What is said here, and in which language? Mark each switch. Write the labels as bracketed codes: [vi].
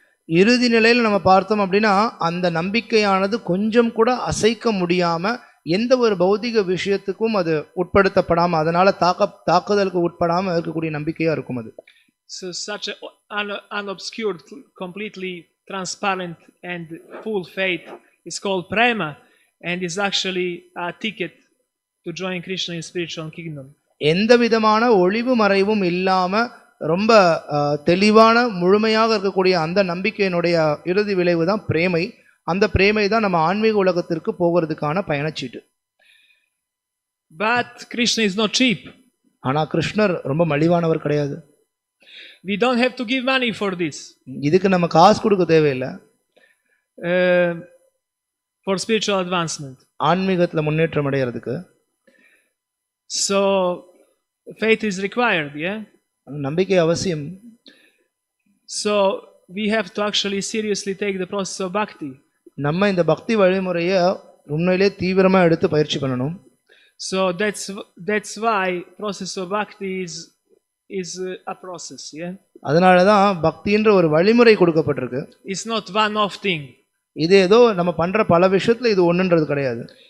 [ta] இறுதி நிலையில் நம்ம பார்த்தோம் அப்படின்னா அந்த நம்பிக்கையானது கொஞ்சம் கூட அசைக்க முடியாம எந்த ஒரு பௌதிக விஷயத்துக்கும் அது உட்படுத்தப்படாம அதனால தாக்குதலுக்கு உட்படாம இருக்கக்கூடிய நம்பிக்கையா இருக்கும் அது. [en] So such an unobscured, completely transparent and full faith is called prema and is actually a ticket to join Krishna in spiritual kingdom. [ta] எந்த விதமான ஒளிவு மறைவும் இல்லாம ரொம்ப தெளிவான முழுமையாக இருக்கக்கூடிய அந்த நம்பிக்கையினுடைய இறுதி விளைவு தான் பிரேமை. அந்த பிரேமை தான் நம்ம ஆன்மீக உலகத்திற்கு போகிறதுக்கான பயணச்சீட்டு. [en] But Krishna is not cheap. [ta] ஆனா கிருஷ்ணர் ரொம்ப மலிவானவர் கிடையாது. [en] We don't have to give money for this. [ta] இதுக்கு நம்ம காசு கொடுக்க தேவையில்லை. [en] For spiritual advancement. [ta] ஆன்மீகத்துல முன்னேற்றம் அடைகிறதுக்கு. [en] So faith is required, yeah? [ta] நம்பிக்கை அவசியம். [en] So we have to actually seriously take the process of bhakti. [ta] நம்ம இந்த பக்தி வழிமுறையை உண்மையிலே தீவிரமா எடுத்து பயிற்சி பண்ணணும். [en] So that's why process of bhakti is a process, yeah? [ta] அதனால தான் பக்தின்ற ஒரு வழிமுறை கொடுக்கப்பட்டிருக்கு. [en] It's not one off thing. [ta] இது ஏதோ நம்ம பண்ற பல விஷயத்துல இது ஒண்ணுன்றது கிடையாது.